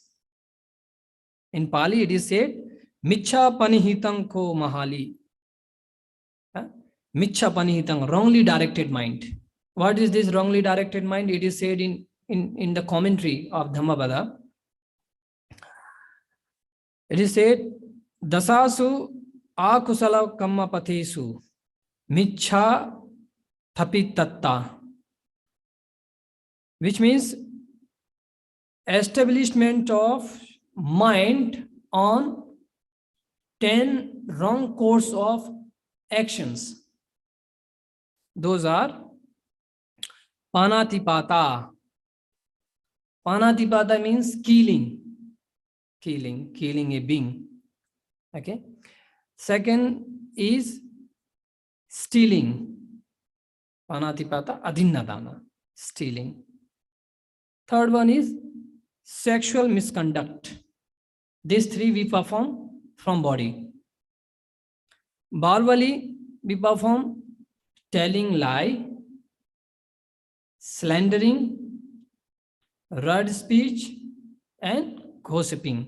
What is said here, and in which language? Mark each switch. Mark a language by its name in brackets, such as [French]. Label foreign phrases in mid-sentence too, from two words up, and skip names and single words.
[English] In Pali it is said, [Pali] Micchāpanahitam ko Mahāli. Micchāpanahitam, [English] wrongly directed mind. What is this wrongly directed mind? It is said in the commentary of Dhammapada. It is said, [Pali] Dasasu akusala kamma pathesu Micchā thapitatta, [English] which means establishment of mind on 10 wrong course of actions. Those are panatipata. Panatipata means killing a being. Okay. Second is stealing. [Pali] Panatipata adinnadana, [English] stealing. Third one is sexual misconduct. These three we perform from body. Verbally, we perform telling lie, slandering, rude speech, and gossiping.